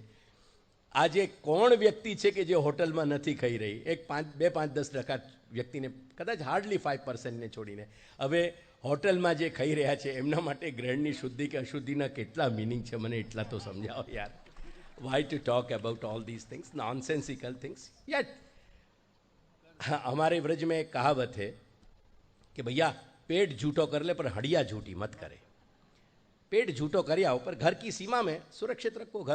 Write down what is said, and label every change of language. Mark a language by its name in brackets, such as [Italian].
[Gujarati] આજે કોણ વ્યક્તિ છે કે જે હોટલમાં નથી ખાઈ રહી? 2-5-10% વ્યક્તિને, કદાચ હાર્ડલી 5%ને છોડીને. હવે હોટલમાં જે ખાઈ રહ્યા છે એમના માટે ગ્રહણની શુદ્ધિ કે અશુદ્ધિના કેટલા મિનિંગ છે મને એટલા તો સમજાવો યાર. [English] Why to talk about all this things, nonsensical things. [Hindi] Yet हमारे व्रज में एक कहावत है कि भैया पेट झूठो कर ले पर हड्डियाँ झूठी मत करे. पेट झूठो કર્યા ઉપર ઘર કી સીમા મેં સુરક્ષિત રખો.